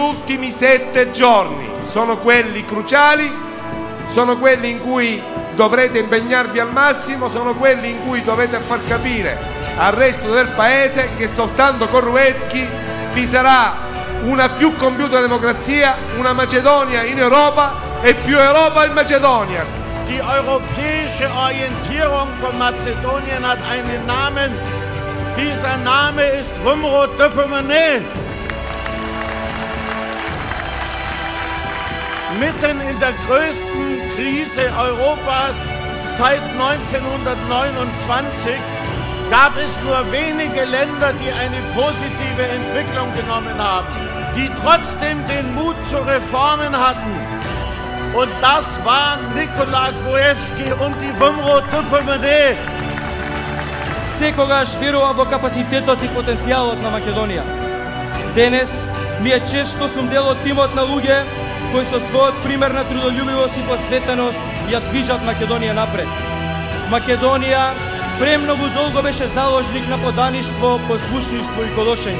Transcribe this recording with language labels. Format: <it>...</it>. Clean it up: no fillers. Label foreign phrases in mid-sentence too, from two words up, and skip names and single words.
<it>ultimi 7 giorni, sono quelli cruciali, sono quelli in cui dovrete impegnarvi al massimo, sono quelli in cui dovete far capire al resto del paese che soltanto con Gruevski vi sarà una più compiuta democrazia, una Macedonia in Europa e più Europa in Macedonia.</it> <de>Die europäische Orientierung von Mazedonien hat einen Namen. Dieser Name ist Wumro Döpemene. Mitten in der größten Krise Europas seit 1929 gab es nur wenige Länder, die eine positive Entwicklung genommen haben, die trotzdem den Mut zu Reformen hatten. Und das waren Nikola Gruevski und die Wumro Döpemene.</de> <mk>Секогаш верува во капацитетот и потенцијалот на Македонија. Денес, ние често сум дел од тимот на луѓе кои со својот пример на трудолюбивост и посветеност ја движат Македонија напред. Македонија премногу долго беше заложник на подаништво, послушништво и колошење.</mk>